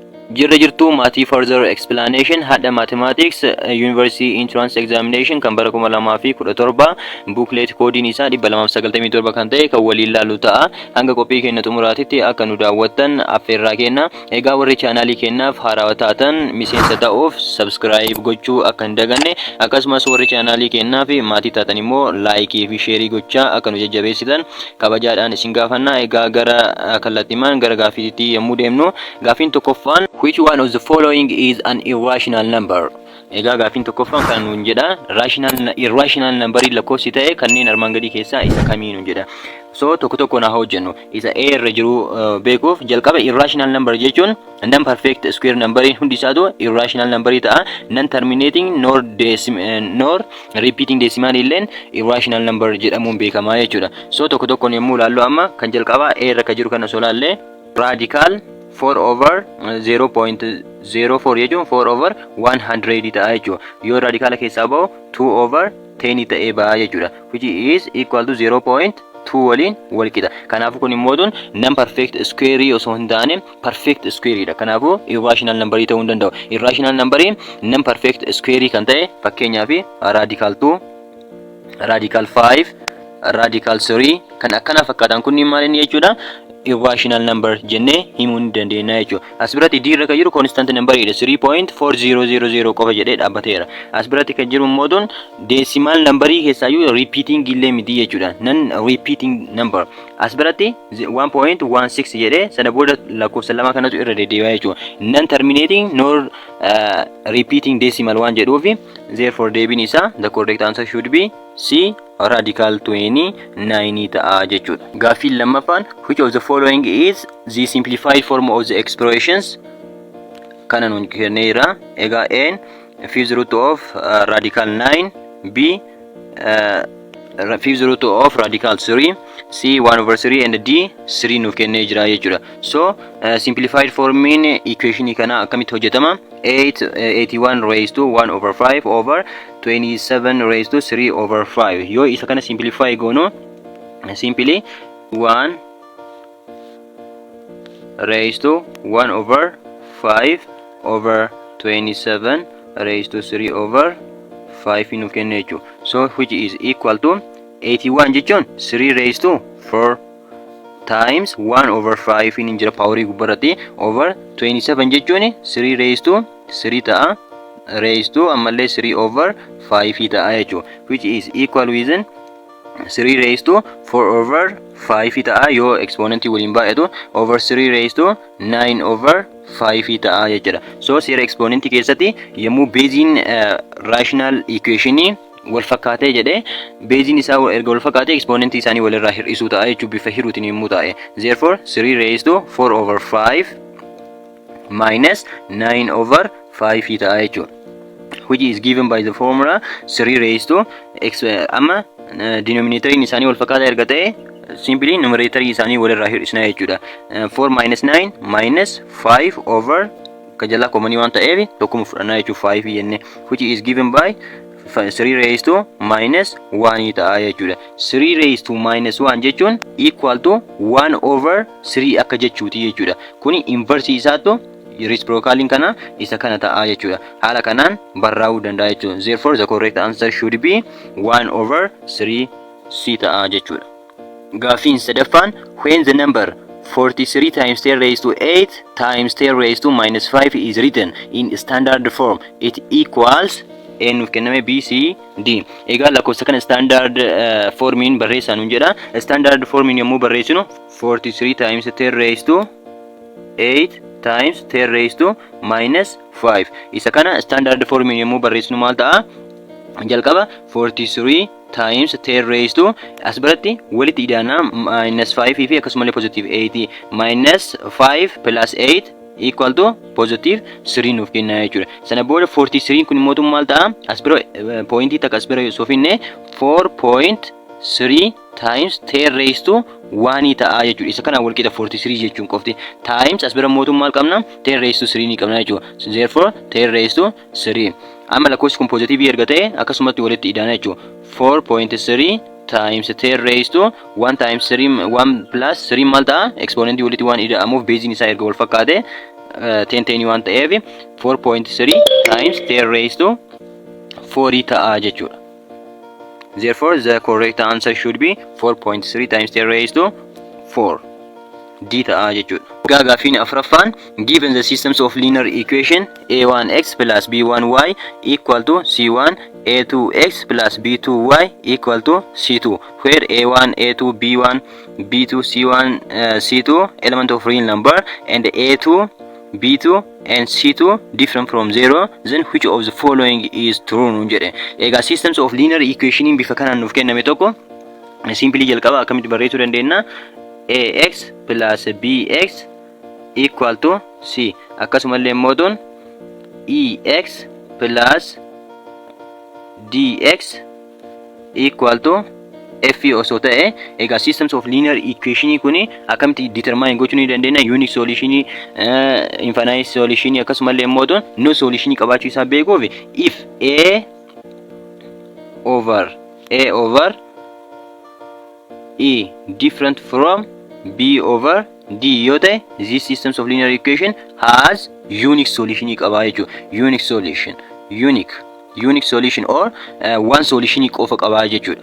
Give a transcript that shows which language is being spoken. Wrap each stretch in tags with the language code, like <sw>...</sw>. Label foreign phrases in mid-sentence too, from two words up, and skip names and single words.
<om>Jirra jirtu maatii</om> <en>further explanation</en> <om>hadda</om> <en>mathematics university entrance examination</en> <om>kan bara 2017</om> <en>booklet coding</en> <om>isaa 297 kan ta'e kan waliin laalu ta'a. Hanga qophii keenya xumuraatitti akka nu daawwattan affeerraa kenna. Egaa warri chaanaalii keenyaaf haarawaa taatan miseensa ta'uuf subscribe gochuu akka hin daganne, akkasumas warri chaanaalii keenyaaf maatii taatan immoo</om> <en>like fi share</en> <om>gochaa akka nu jajjabeessitan kabajaadhaan isin gaafanna. Egaa gara kallattiimaan gara gaafiitti yommuu deemnu, gaafiin tokkoffaan</om> <en>which one of the following is an irrational number?</en> <om>Egaa gaafiin tokkoffaan kan nuun jedha</om> <en>irrational number</en> <om>lakkoofsi ta'e kanneen armaan gadii keessaa isa kamiin nuun jedha. So tokko na hojjennu isa A irra jiru beekuuf jalqaba</om> <en>irrational number</en> <om>jechuun</om> <en>non perfect square number</en> <om>hundi isaatu</om> <en>irrational number</en> <om>ta'a.</om> <en>Non terminating nor repeating decimal</en> <om>illeen irrational number jedhamuun beekama jechuudha. So tokko yommuu ilaallu amma kan jalqaba A irra ka jiru kana solaallee</om> <en>radical 4 over 0.04</en> <om>jechuun</om> <en>4 over 100</en> <om>ta'a jechuudha. Yoo radicala keessaa bahu</om> <en>2 over 10</en> <om>ta'ee ba'a jechuudha,</om> <en>which is equal to 0.2</en> <om>waliin wal qixa. Kanaafuu kun immoo</om> <en>non perfect square</en> <om>osoo hin taane</om> <en>perfect square</en> <om>dha. Kanaafuu</om> <en>irrational number</en> <om>ta'uu hin danda'u.</om> <en>Irrational number non perfect square</en> <om>kan ta'e fakkeenyaaf radical 2, radical 5, radical 3 kan akkana fakkaatan kunniin maaliin jechuudha?</om> <en>Irrational number</en> <om>jenne himuu ni dandeenya jechuudha. As biratti D irra kan jiru</om> <en>constant number</en> <om>dha. 3.4000 qofa jedhee dhaabbateera. As biratti kan jiru immoo</om> <en>decimal number</en> <om>keessaayyuu</om> <en>repeating illee</en> <om>miti jechuudha.</om> <en>Non repeating number.</en> <om>As biratti 1.16 jedhee sana booda lakkoofsa lama kanatu irra deddeebi'a jechuudha.</om> <en>Non terminating nor repeating decimal</en> <om>waan jedhuufi</om> <en>therefore deebiin isaa the correct answer should be C radical 29</en> <om>ta'a jechuudha. Gaafiin lammaffaan</om> <en>which of the following is the simplified form of the expressions? Kana nuun kenneera. Egaa N fifth root of radical 9, B fifth root of radical 3, C 1 over 3 and D 3 nuuf kennee jira jechuudha. So simplified form equation kana akkamitti hojjetama? 81 raised to 1 over 5 over 27 raised to 3 over 5. Yoo isa kana simplify goonu simply 1 raised to 1 over 5 over 27 raised to 3 over 5 nuuf kennee jechuudha. So which is equal to 81 jechuun 3 raised to 4 times 1 over 5 in jira power gubbarratti over 27 jechuun 3 raised to 3 ta'a raised to ammallee 3 over 5 ta'a jechuudha, which is equal with 3 raised to 4 over 5 ta'a yoo exponent waliin baay'atu over 3 raised to 9 over 5 ta'a jechuudha.</en> <om>So seera exponent keessatti yommuu basein</om> <en>rational equation</en> <om>wal fakkaatee jedhee basein isaa erga wal fakkaatee exponent isaanii walirraa hir'isuu ta'a jechuudha bifa hiruutiin yommuu ta'e.</om> <en>Therefore 3 raised to 4 over 5 minus 9 over 5 ta'a jechuudha, which is given by the formula 3 raised to</en> <om>amma denominator isaanii wal fakkaataa erga ta'e simply numerator isaanii walirraa hir'isna jechuudha. 4 minus 9 minus 5 over kajala</om> <en>common</en> <om>waan ta'eef tokkuma fudhannaa jechuudha 5 jenne,</om> <en>which is given by 3 raised to minus 1 ta'a jechuudha. 3 raised to minus 1 jechuun equal to 1 over 3</en> <om>akka jechuuti jechuudha. Kuni inverse isaatu reciprocal kana isa kana ta'a jechuudha. Haala kanaan barraa'uu danda'a jechuudha.</om> <en>Therefore the correct answer should be 1 over 3</en> <om>C ta'a jechuudha.</om> <en>Gaafiin sadaffaan when the number 43 times 10 raised to 8 times 10 raised to minus 5 is written in standard form, it equals N</en> <om>nuuf kenname</om> <en>B C D.</en> <om>Egaa lakkoofsa kana</om> <en>standard formiin</en> <om>barreessaa nuun jedha. Standard formiin yommuu barreessinu</om> <en>43 times 10 raised to 8 times 10 raised to minus 5.</en> <om>Isa kana standard formiin yommuu barreessinu maal ta'a? Jalqaba</om> <en>43 times 10 raised to</en> <om>as biratti walitti idaana</om> <en>minus 5</en> <om>fi akkasumallee</om> <en>positive 8 minus 5 plus 8 equal to positive 3</en> <om>nuuf kenna jechuudha. Sana booda 43 kun immoo maal ta'a? As bira pointii takka as bira yoo finne</om> <en>4.3 times 10 raised to 1</en> <om>ta'a jechuudha. Isa kana wal qixa</om> <en>43 jechuun qofti times</en> <om>as bira immoo maal qabna?</om> <en>10 raised to 3</en> <om>ni qabna jechuudha.</om> <en>Therefore 10 raised to 3.</en> <om>Amma lakkoofsi kun positive erga ta'e akkasumatti walitti idaana jechuudha.</om> <en>4.3 times 10 raised to 1 times 3 1 plus 3</en> <om>mal ta'a exponent walitti waan ida'amuuf basein isaa erga wal fakkaate</om> <en>10 waan ta'eef 4.3 times 10 raised to 4 ta'a jechuudha. Therefore the correct answer should be 4.3 times 10 raised to 4.</en> <om>D ta'a jechuudha. Gaaffiin afuraffaan</om> <en>given the systems of linear equation a1x plus b1y equal to c1 a2x plus b2y equal to c2 where a1 a2 b1 b2 c1 c2 element of real number and a2 b2 and c2 different from 0, then which of the following is true</en> <om>nun jedhe. Egaa</om> <en>systems of linear equation</en> <om>bifa kanaan nuuf kenname tokko simply jalqaba akkamitti barreessuu dandeenya?</om> <en>ax plus bx equal to c.</en> <om>Akkasumallee mootoon</om> <en>ex plus dx equal to f</en> <om>osoo ta'e, egaa</om> <en>systems of linear equation</en> <om>kuni akkamitti determine gochuu ni dandeenya?</om> <en>Unique solution, infinite solution,</en> <om>akkasumallee mootoon</om> <en>no solution</en> <om>qabaachuu isaa beekuuf</om> <en>if a over e different from b over d yoo ta'e this systems of linear equation has unique solution</en> <om>qaba jechuudha.</om> <en>Unique solution or one solution</en> <om>qofa qaba jechuudha.</om>